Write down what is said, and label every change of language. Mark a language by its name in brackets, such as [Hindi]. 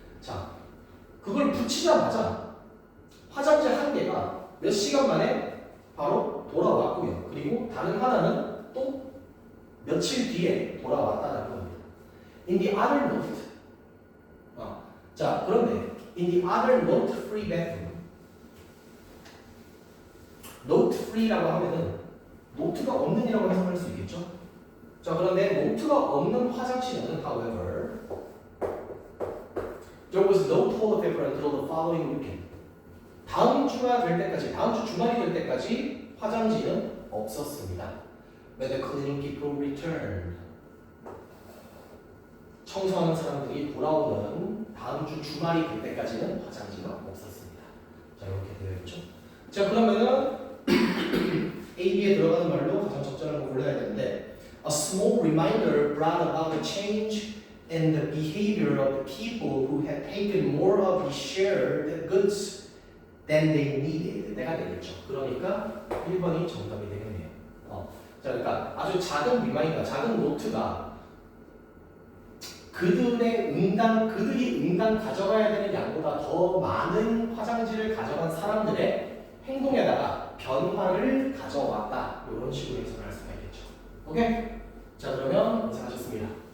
[Korean] 자, 그걸 붙이자마자 화장지 한 개가 몇 시간 만에 바로 돌아왔고요. 그리고 다른 하나는 또 며칠 뒤에 돌아왔다는 겁니다. [English] In the other note, 자, 그런데 in the other note-free bathroom, [Korean] note-free라고 하면은 노트가 없는이라고 해석할 수 있겠죠? 자, 그런데 노트가 없는 화장실은, [English] however, there was no toilet paper until the following weekend. [Korean] 다음 주가 될 때까지, 다음 주 주말이 될 때까지 화장지는 없었습니다. [English] When the cleaning people returned. [Korean] 청소하는 사람들이 돌아오는 다음 주 주말이 될 때까지는 화장지가 없었습니다. 자, 이렇게 되어 있죠. 자, 그러면은 A, B에 들어가는 말로 가장 적절한 거 골라야 되는데 [English] A small reminder brought about a change in the behavior of the people who had taken more of the shared goods than they needed. [Korean] 내가 되겠죠. 그러니까 1번이 정답이 되겠네요. 자, 그러니까 아주 작은 리마인더, 작은 노트가 그들이 응당 가져가야 되는 양보다 더 많은 화장지를 가져간 사람들의 행동에다가 변화를 가져왔다. 이런 식으로 해석을 할 수가 있겠죠. 오케이? 자, 그러면 고생하셨습니다.